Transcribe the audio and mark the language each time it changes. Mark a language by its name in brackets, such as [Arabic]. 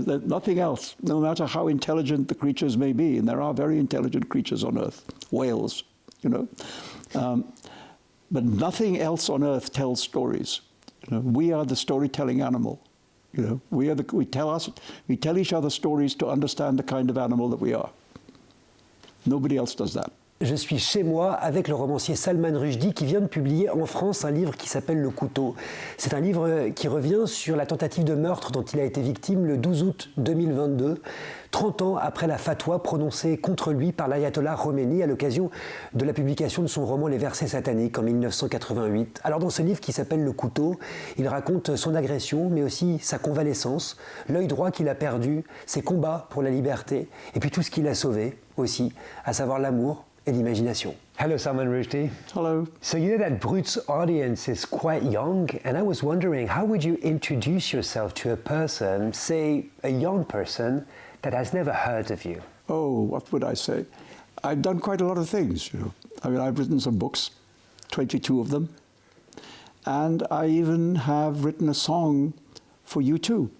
[English] There's nothing else, no matter how intelligent the creatures may be, and there are very intelligent creatures on earth, whales, you know. But nothing else on earth tells stories. You know, we are the storytelling animal. You know, we tell each other stories to understand the kind of animal that we are. Nobody else does that. [French] Je suis chez moi avec le romancier Salman Rushdie qui vient de publier en France un livre qui s'appelle Le Couteau. C'est un livre qui revient sur la tentative de meurtre dont il a été victime le 12 août 2022, 30 ans après la fatwa prononcée contre lui par l'ayatollah Khomeini à l'occasion de la publication de son roman Les versets sataniques en 1988. Alors dans ce livre qui s'appelle Le Couteau, il raconte son agression mais aussi sa convalescence, l'œil droit qu'il a perdu, ses combats pour la liberté et puis tout ce qu'il a sauvé aussi, à savoir l'amour et l'imagination. [English] Hello, Salman Rushdie. Hello. So you know that Brut's audience is quite young, and I was wondering, how would you introduce yourself to a person, say a young person, that has never heard of you? Oh, what would I say? I've done quite a lot of things, you know. I mean, I've written some books, 22 of them, and I even have written a song for you too.